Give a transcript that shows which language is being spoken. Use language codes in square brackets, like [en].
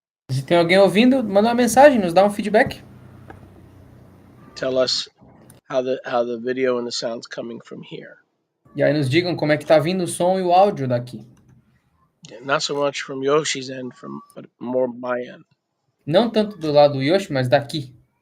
[pt] Se tem alguém ouvindo, manda uma mensagem, nos dá um feedback. [en] Tell us how the video and the sound's coming from here. [pt] E aí nos digam como é que tá vindo o som e o áudio daqui. [en] Not so much from Yoshi's end, but more my end. [pt] Não tanto do lado do Yoshi, mas daqui.